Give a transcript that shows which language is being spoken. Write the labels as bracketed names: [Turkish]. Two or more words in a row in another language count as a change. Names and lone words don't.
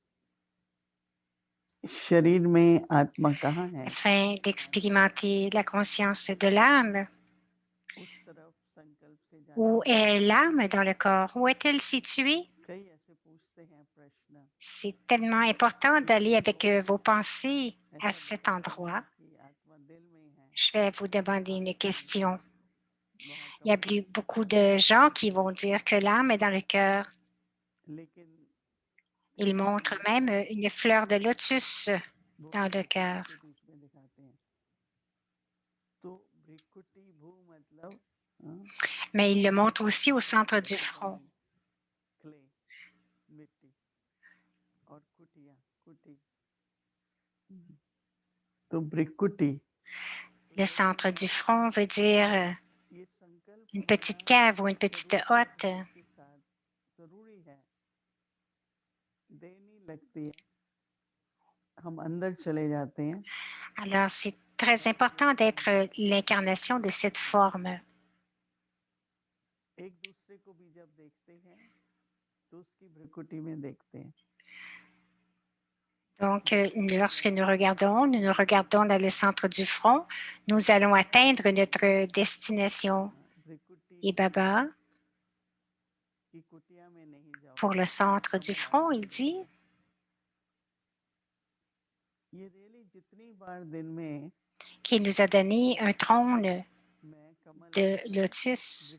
[Hindi] शरीर में आत्मा कहाँ है, [French] Afin d'expérimenter la conscience de l'âme, [Hindi] उस तरफ संकल्प से जाने [French] où est l'âme dans le corps? Où est-elle située? [Hindi] कई ऐसे पूछते हैं प्रश्न। [French] C'est tellement important d'aller avec vos pensées à [Hindi] ऐसा [French] cet [Hindi] बताते [French] endroit. [Hindi] हैं कि आत्मा दिल में है। [French] Je vais vous demander une question. [Hindi] वहाँ [French] Il y a [Hindi] कमल [French] beaucoup de gens qui vont dire que l'âme est dans le cœur. [Hindi] लेकिन [French] Ils montrent même une fleur de lotus dans le cœur. [Hindi] के बीच में दिखाते हैं। तो भ्रिकुटी भू मतलब [French] Mais ils le montrent aussi au centre du front. [Hindi] क्ले मिट्टी और कुटिया कुटी। तो भ्रिकुटी [French] Le centre du front veut dire [Hindi] ये संकल्प [French] une petite cave ou une petite hotte. [Hindi] के साथ जरूरी है, देर नहीं लगती है, हम अंदर चले जाते हैं। [French] Alors, c'est très important d'être l'incarnation de cette forme. [Hindi] एक दूसरे को भी जब देखते हैं तो उसकी भ्रिकुटी में देखते हैं। [French] Donc, lorsque nous nous regardons dans le centre du front, nous allons atteindre notre destination. Et Baba, pour le centre du front, il dit, qu'il nous a donné un trône de lotus.